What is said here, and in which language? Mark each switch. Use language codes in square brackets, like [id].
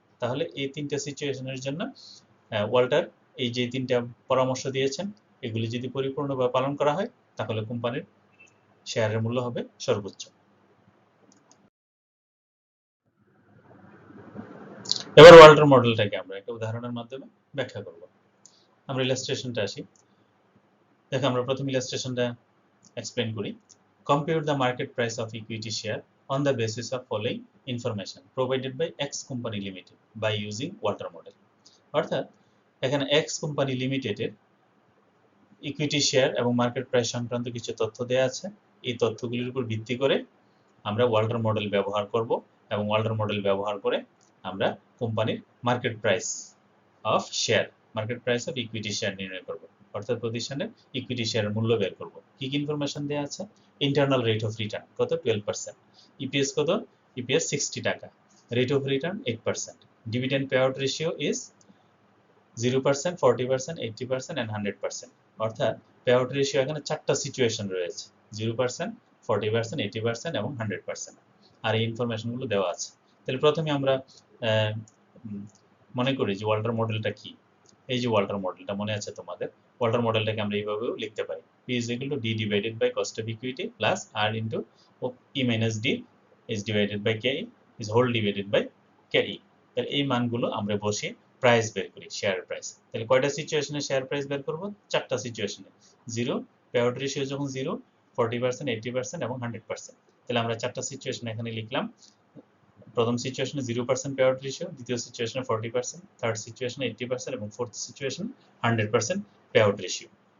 [bn] তাহলে এই তিনটা সিচুয়েশনের জন্য ওয়াল্টার এই যে তিনটা পরামর্শ দিয়েছেন এগুলি যদি পরিপূর্ণভাবে পালন করা হয় তাহলে কোম্পানির শেয়ারের মূল্য হবে সর্বোচ্চ। এবার ওয়াল্টার মডেলটাকে আমরা একটা উদাহরণের মাধ্যমে ব্যাখ্যা করব। আমরা ইলাস্ট্রেশনটা আসি। দেখো আমরা প্রথম ইলাস্ট্রেশনটা এক্সপ্লেন করি। [en] Compute the market price of equity share on the basis of following information provided by X Company Limited by using Walter model। [bn] অর্থাৎ এখানে X Company Limited এর ইকুইটি শেয়ার এবং মার্কেট প্রাইস সংক্রান্ত কিছু তথ্য দেওয়া আছে। এই তথ্যগুলির উপর ভিত্তি করে আমরা ওয়াল্টার মডেল ব্যবহার করব এবং ওয়াল্টার মডেল ব্যবহার করে আমরা কোম্পানির market price of share, market price of equity share নির্ণয় করব, অর্থাৎ প্রতিষ্ঠানের ইকুইটি শেয়ারের মূল্য বের করব। কি কি ইনফরমেশন দেওয়া আছে? ইন্টারনাল রেট অফ রিটার্ন কত? 12%। ইপিএস কত? ইপিএস 60 টাকা। Rate of return 8%। [en] Dividend pay out ratio is 0%, 40%, 80% and 100%। [bn] অর্থাৎ পে আউট রেশিও এখানে চারটা সিচুয়েশন রয়েছে, 0%, 40%, 80% এবং 100%। আর এই ইনফরমেশনগুলো দেওয়া আছে। তাহলে প্রথমে আমরা মনে করি যে ওয়াল্টার মডেলটা কি। এই যে ওয়াল্টার মডেলটা মনে আছে তোমাদের, ওয়াল্টার মডেলটাকে আমরা এইভাবেও লিখতে পারি। [en] P is equal to D divided by cost of equity plus R into E minus D is divided by KE is whole divided by KE। [bn] তাহলে এই মানগুলো আমরা বসে প্রাইস বের করি, শেয়ার প্রাইস। তাহলে কয়টা সিচুয়েশনে শেয়ার প্রাইস বের করব? চারটা সিচুয়েশনে। 0, পে আউট রেশিও যখন 0, 40%, 80% এবং 100%। তাহলে আমরা চারটা সিচুয়েশন এখানে লিখলাম। প্রথম সিচুয়েশনে 0% পে আউট রেশিও, দ্বিতীয় সিচুয়েশনে 40%, থার্ড সিচুয়েশনে 80% এবং fourth situation 100% pay out ratio.